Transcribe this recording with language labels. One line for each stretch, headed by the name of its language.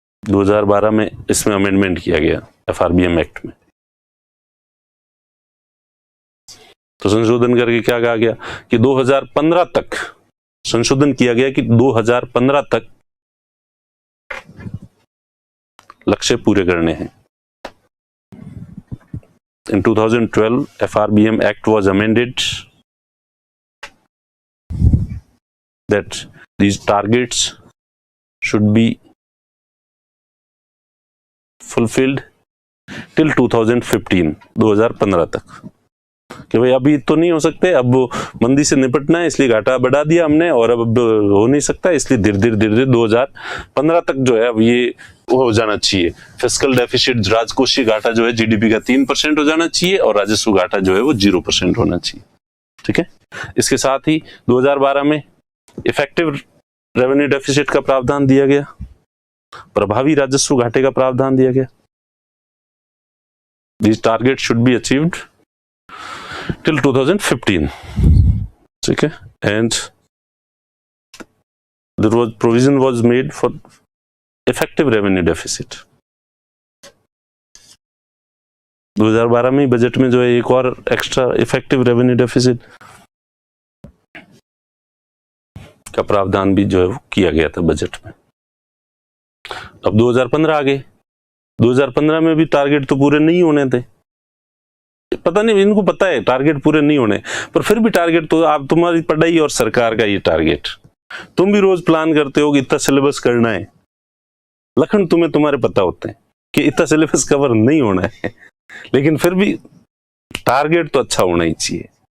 Hindi: (2012) में इसमें अमेंडमेंट किया गया FRBM एक्ट में। तो संशोधन करके क्या कहा गया कि 2015 तक संशोधन किया गया कि 2015 तक लक्ष्य पूरे करने हैं।
English: In 2012, FRBM Act was amended that these targets should be fulfilled till 2015,
Hindi: 2015 तक। कि भाई अभी तो नहीं हो सकते, अब मंदी से निपटना है इसलिए घाटा बढ़ा दिया हमने, और अब हो नहीं सकता, इसलिए धीरे धीरे 2015 तक जो है अब ये हो जाना चाहिए। फिस्कल डेफिसिट, राजकोषीय घाटा जो है GDP का 3% हो जाना चाहिए, और राजस्व घाटा जो है वो 0% होना चाहिए। ठीक है। इसके साथ ही 2012 में इफेक्टिव रेवेन्यू डेफिसिट का प्रावधान दिया गया, प्रभावी राजस्व घाटे का प्रावधान दिया गया।
English: These targets should be achieved till 2015.
Hindi: ठीक है।
English: And there was provision was made for effective revenue deficit.
Hindi: 2012 में बजट में जो है एक और एक्स्ट्रा इफेक्टिव रेवेन्यू डेफिसिट का प्रावधान भी जो है किया गया था बजट में। अब 2015 आ गए। 2015 में भी टारगेट तो पूरे नहीं होने थे, पता नहीं, इनको पता है टारगेट पूरे नहीं होने, पर फिर भी टारगेट तो, आप तुम्हारी पढ़ाई और सरकार का ये टारगेट, तुम भी रोज प्लान करते हो कि इतना सिलेबस करना है, लखन तुम्हें तुम्हारे पता होते हैं कि इतना सिलेबस कवर नहीं होना है, लेकिन फिर भी टारगेट तो अच्छा होना ही चाहिए।